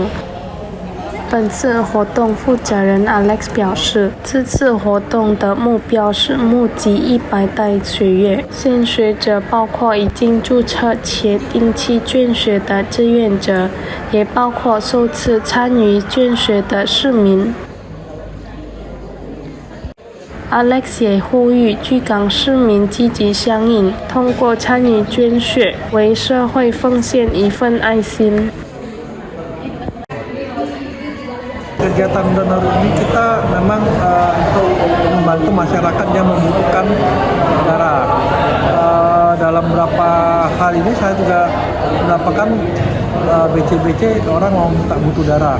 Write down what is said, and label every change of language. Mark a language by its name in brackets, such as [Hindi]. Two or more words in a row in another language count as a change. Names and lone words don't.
[Chinese] 本次活动负责人 Alex 表示，这次活动的目标是募集100袋血液，献血者包括已经注册且定期捐血的志愿者，也包括首次参与捐血的市民。Alex 也呼吁居港市民积极响应，通过参与捐血，为社会奉献一份爱心。 [Indonesian] Kegiatan donor ini kita memang untuk membantu masyarakat yang membutuhkan darah. Dalam beberapa hal ini saya juga mendapatkan BC-BC orang mau minta butuh darah.